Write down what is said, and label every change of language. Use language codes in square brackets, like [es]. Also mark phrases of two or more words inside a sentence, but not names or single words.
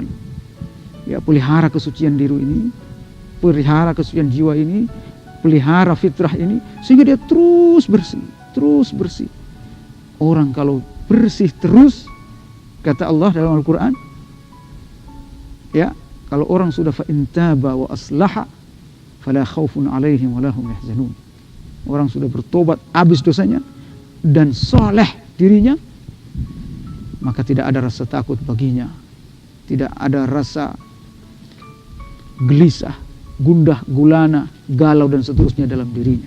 [id] Ya, pelihara kesucian diri ini, pelihara kesucian jiwa ini, pelihara fitrah ini, sehingga dia terus bersih, terus bersih. Orang kalau bersih terus, kata Allah dalam Al-Quran, ya, kalau orang sudah [ar] فإن تاب وأصلح فلا خوف عليهم ولا هم يحزنون. [id] Orang sudah bertobat habis dosanya dan soleh dirinya, maka tidak ada rasa takut baginya, tidak ada rasa gelisah, gundah, gulana, galau dan seterusnya dalam dirinya.